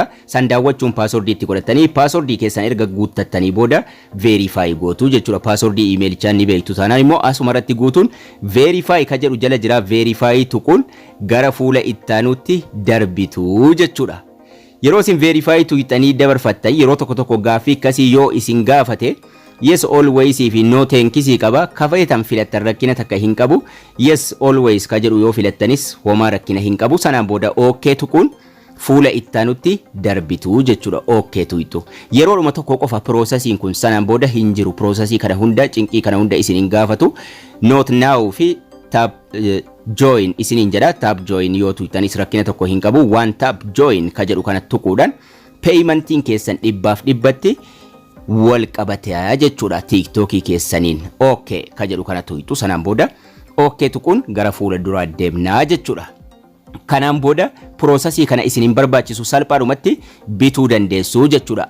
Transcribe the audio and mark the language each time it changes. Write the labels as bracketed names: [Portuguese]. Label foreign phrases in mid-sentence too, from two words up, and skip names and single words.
[Oromo] San daawwachuun paaswordii itti godhatanii paaswordii keessan erga guuttattanii booda veerifaayi gootu jechuudha. Paaswordii iimeelichaa ni beektu taanaan immoo asuma irratti guutuun veerifaayi ka jedhu jala jira. Veerifaayi tuquun gara fuula ittaanutti darbitu jechuudha. Yeroo isin verify tuytanii dabarfattan yeroo tokko gaaffii akkasii yoo isin gaafate [English] yes always [Oromo] fi [English] no thank you [Oromo] qaba. Kafayetan filattan rakkina takka hin qabu. [English] Yes always [Oromo] ka jedhu yoo filattanis homaa rakkina hin qabu. Sanaan booda okay tuquun fuula ittaanutti darbitu jechuudha. Okay tuytu yeroodhuma tokko qofa processiin kun sanaan booda hin jiru. Processii kana hunda cinqii kana hunda isin hin gaafatu. [English] Not now [Oromo] fi [English] tap join [Oromo] isiniin jedha. [English] Tap join [Oromo] yoo tuytanis rakkina tokko hin qabu. [English] One tap join [Oromo] ka jedhu kana tuquudhaan paymentiin keessan 100% wal qabataa jechuudha TikTokii keessaniin. Okay ka jedhu kana tuytu sanaan booda okay tuquun gara fuula duraa deemnaa jechuudha. Kanaan booda processii kana isiniin barbaachisu salphaadhumatti bituu dandeessu jechuudha.